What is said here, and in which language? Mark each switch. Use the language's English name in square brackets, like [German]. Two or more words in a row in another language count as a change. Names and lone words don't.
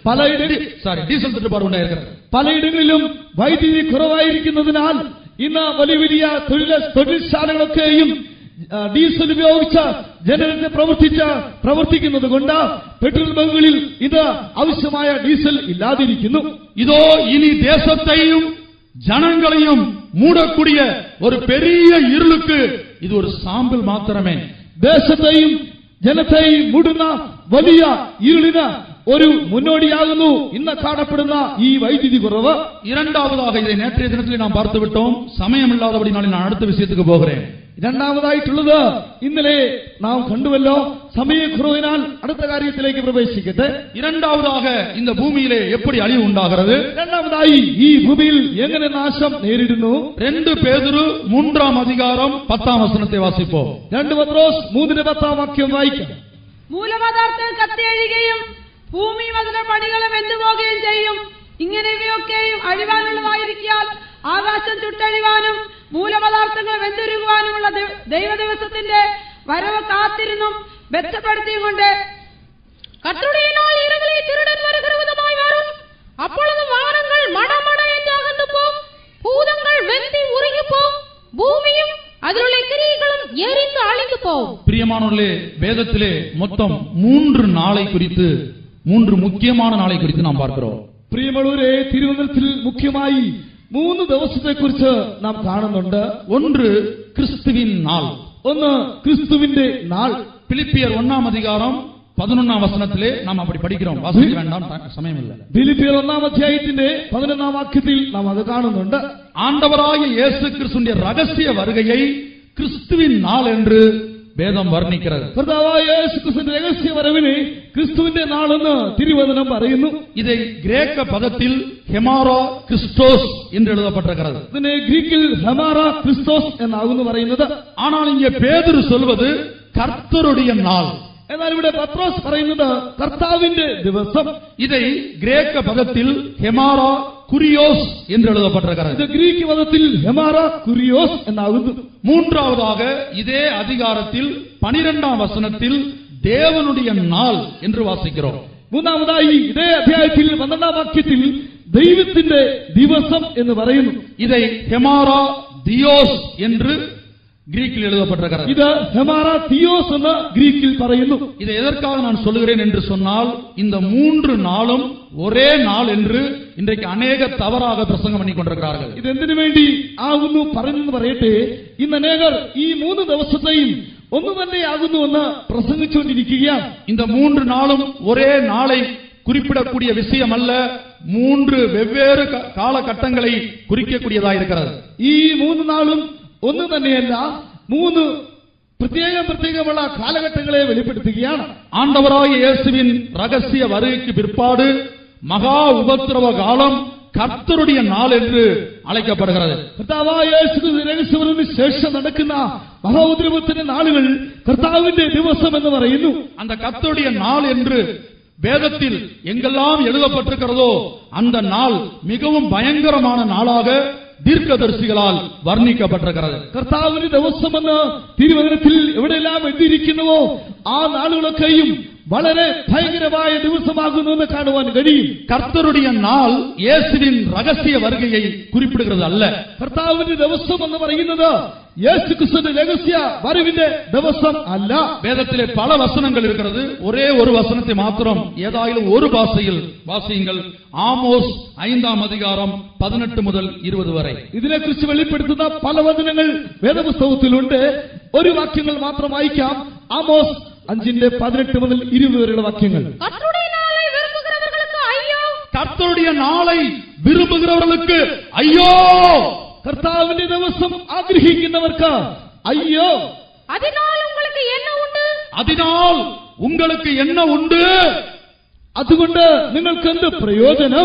[Tamil] டீசல் தட்டுப்பாடு உண்டாயிருக்கிறது. [Malayalam] പലയിടങ്ങളിലും വൈദ്യുതി കുറവായിരിക്കുന്നതിനാൽ ഇന്ന് വലിയ വലിയ തൊഴിൽശാലകളൊക്കെയും ഡീസൽ ഉപയോഗിച്ച ജനറേറ്റർ പ്രവർത്തിക്കുന്നത് കൊണ്ട് പെട്രോൾ ബങ്കുകളിൽ ഇത് ആവശ്യമായ ഡീസൽ ഇല്ലാതിരിക്കുന്നു. [Tamil] இதோ இனி தேசத்தையும் ஜனங்களையும் மூடக்கூடிய ஒரு பெரிய இருளுக்கு இது ஒரு சாம்பிள் மாத்திரமே. [Malayalam] ദേശത്തെയും ജനത്തെയും മൂടുന്ന വലിയ ഇരുളിന് ഒരു മുന്നോടിയാകുന്നു ഇന്ന് കാണപ്പെടുന്ന ഈ വൈദ്യുതി കുറവ്. [Tamil] இரண்டாவதாக இதை நேற்றைய தினத்தில் நாம் பார்த்து விட்டோம். சமயம் இல்லாதபடினாலே நான் அடுத்த விஷயத்துக்கு போகிறேன். [Malayalam] രണ്ടാമതായിട്ടുള്ളത് ഇന്നലെ നാം കണ്ടുവല്ലോ. സമയക്കുറവിനാൽ അടുത്ത കാര്യത്തിലേക്ക് പ്രവേശിക്കട്ടെ. [Tamil] இரண்டாவதாக இந்த பூமியிலே எப்படி அழிவு உண்டாகிறது? [Malayalam] രണ്ടാമതായി ഈ ഭൂമിയിൽ എങ്ങനെ നാശം നേരിടുന്നു? [Tamil] 2 പേതുരു 3-ാം அதிகாரம் 10-ാം വചനത്തെ വാസിப்போம். [Malayalam] 2 പത്രോസ് 3-10 വാക്യം വായിക്കാം. മൂലപദാർത്ഥങ്ങൾ കത്തിയഴിയുകയും ഭൂമി അതിലെ പണികളും വെന്തുപോകുകയും ചെയ്യും. ഇങ്ങനെ ഇവയൊക്കെയും അഴിവാനുള്ളതായിരിക്കാൽ ആകാശം ചുട്ടഴിവാനും മൂലപദാർത്ഥങ്ങൾ വെന്തുരുകുവാനുമുള്ള ദൈവദിവസത്തിന്റെ വരവ് കാത്തിരുന്നും ബന്ധപ്പെടുത്തിയും കൊണ്ട് [Tamil] கர்த்தருடைய நாள் இரவிலே திருடன் வருகிற விதமாய் வரும். அப்பொழுது வானங்கள் மடமட என்று அகன்று போம், பூதங்கள் வெந்தி உருகி போம், பூமியும் அதிலுள்ள கிரியைகளும் எரிந்து அழிந்து போம். பிரியமானவர்களே, வேதத்திலே மொத்தம் 3 நாளை குறித்து, 3 முக்கியமான நாளை குறித்து நாம் பார்க்கிறோம். [Malayalam] പ്രിയമുള്ളവരെ, തിരുവചനത്തിൽ മുഖ്യമായി 3 ദിവസത്തെക്കുറിച്ച് നാം കാണുന്നുണ്ട്. [Tamil] ஒன்று கிறிஸ்துவின் நாள். [Malayalam] ഒന്ന് ക്രിസ്തുവിന്റെ നാൾ. [Tamil] பிலிப்பியர் 1-ாம் அதிகாரம் 11-ாம் வசனத்திலே நாம் அப்படி படிக்கிறோம். வாசிக்க வேண்டாம், சமயம் இல்லை. [Malayalam] ഫിലിപ്പിയർ 1-ാം അധ്യായത്തിന്റെ 11-ാം വാക്യത്തിൽ നാം അത് കാണുന്നുണ്ട്. [Tamil] ஆண்டவராகிய இயேசு கிறிஸ்துவின் ரகசிய வருகையை கிறிஸ்துவின் நாள் என்று வேதம் வர்ணிக்கிறது. [Malayalam] കർത്താവായ യേശുക്രിസ്തുവിന്റെ രഹസ്യ വരവിനെ ക്രിസ്തുവിന്റെ നാളെന്ന് തിരുവചനം പറയുന്നു. [Tamil] இதை கிரேக்க பதத்தில் ஹெமாரா கிறிஸ்டோஸ் என்று எழுதப்பட்டிருக்கிறது. [Malayalam] ഇതിനെ ഗ്രീക്കിൽ ഹെമാറ ക്രിസ്തോസ് എന്നാകുന്നു പറയുന്നത്. [Tamil] ஆனால் இங்கே பேதுரு சொல்வது கர்த்தருடைய நாள். [Malayalam] എന്നാൽ ഇവിടെ പത്രോസ് പറയുന്നത് കർത്താവിന്റെ ദിവസം. [Tamil] இதை கிரேக்க பதத்தில் ஹெமாரா குரியோஸ் என்று எழுதப்பட்டிருக்கிறது. [Malayalam] ഇത് ഗ്രീക്ക് പദത്തിൽ ഹെമാറ കുരിയോസ് എന്നാകുന്നു. [Tamil] மூன்றாவதாக இதே அதிகாரத்தில் 12ஆம் வசனத்தில் தேவனுடைய நாள் என்று வாசிக்கிறோம். [Malayalam] മൂന്നാമതായി ഇതേ അധ്യായത്തിൽ 12ആം വാക്യത്തിൽ ദൈവത്തിന്റെ ദിവസം എന്ന് പറയുന്നു. [Tamil] இதை ஹெமாரா தியோஸ் என்று கிரீக்கில் எழுதப்பட்டிருக்கிறது. [Malayalam] ഇത് ഹെമാറ തിയോസ് എന്ന് ഗ്രീക്കിൽ പറയുന്നു. [Tamil] இதை எதற்காக நான் சொல்லுகிறேன் என்று சொன்னால், இந்த 3 நாளும் ஒரே நாள் என்று இன்றைக்கு அநேக தவறாக பிரசங்கம் பண்ணி கொண்டிருக்கிறார்கள். [Malayalam] ഇതെന്തിനു വേണ്ടി ആകുന്നു പറഞ്ഞെന്ന് പറയട്ടെ, ഇന്ന് അനേകർ ഈ 3 ദിവസത്തെയും ഒന്ന് തന്നെയാകുന്നുവെന്ന് പ്രസംഗിച്ചുകൊണ്ടിരിക്കുകയാണ്. [Tamil] இந்த 3 நாளும் ஒரே நாளை குறிப்பிடக்கூடிய விஷயம் அல்ல, 3 வெவ்வேறு காலகட்டங்களை குறிக்கக்கூடியதாக இருக்கிறது. [Malayalam] ഈ 3 നാളും ഒന്ന് തന്നെയല്ല, 3 പ്രത്യേകമുള്ള കാലഘട്ടങ്ങളെ വെളിപ്പെടുത്തുകയാണ്. [Tamil] ஆண்டவராகிய இயேசுவின் ரகசிய வருகைக்கு பிற்பாடு மகா உபத்திரவ காலம் கர்த்தருடைய நாள் என்று அழைக்கப்படுகிறது. [Malayalam] കർത്താവായ യേശുവിന്റെ രഹസ്യവരവിന് ശേഷം നടക്കുന്ന മഹാഉദ്രവത്തിന്റെ നാളുകൾ കർത്താവിന്റെ ദിവസം എന്ന് പറയുന്നു. [Tamil] அந்த கர்த்தருடைய நாள் என்று வேதத்தில் எங்கெல்லாம் எழுதப்பட்டிருக்கிறதோ அந்த நாள் மிகவும் பயங்கரமான நாளாக தீர்க்கதரிசிகளால் വർണ്ണിക്കപ്പെട്ടിരിക്കുന്നത്. [Malayalam] കർത്താവിന്റെ ദിവസമെന്ന് തിരുവചനത്തിൽ എവിടെയെല്ലാം എഴുതിയിരിക്കുന്നുവോ ആ നാളുകളൊക്കെയും വളരെ ഭയങ്കരമായ ദിവസമാകുന്നുവെന്ന് കാണുവാൻ കഴിയും. [Tamil] கர்த்தருடைய நாள் இயேசுவின் ரகசிய வருகையை குறிப்பிடுகிறது அல்ல. [Malayalam] കർത്താവിന്റെ ദിവസം എന്ന് പറയുന്നത് യേശുക്രിസ്തുവിന്റെ രഹസ്യ വരവിന്റെ ദിവസം അല്ല. [Tamil] வேதத்திலே பல வசனங்கள் இருக்கிறது. ஒரே ஒரு வசனத்தை மாத்திரம் ஏதாயிலும் ஒரு பாஷையில் வாசியுங்கள். [Malayalam] ആമോസ് 5ஆம் அதிகாரம் 18 മുതൽ 20 വരെ. ഇതിനെക്കുറിച്ച് വെളിപ്പെടുത്തുന്ന പല വചനങ്ങൾ വേദപുസ്തകത്തിലുണ്ട്. ഒരു വാക്യങ്ങൾ മാത്രം വായിക്കാം. ആമോസ് 5:18 മുതൽ 20 വരെയുള്ള വാക്യങ്ങൾ. [Tamil] கர்த்தருடைய நாளை விரும்புகிறவர்களுக்கு ஐயோ, கர்த்தருடைய நாளை விரும்புகிறவர்களுக்கு ஐயோ, [Malayalam] കർത്താവിന്റെ ദിവസം ആഗ്രഹിക്കുന്നവർക്ക് അയ്യോ. [Tamil] അതിനാൽ உங்களுக்கு என்ன உண்டு, அதனால் உங்களுக்கு என்ன உண்டு, [Malayalam] അതുകൊണ്ട് നിങ്ങൾക്ക് എന്ത് പ്രയോജനം?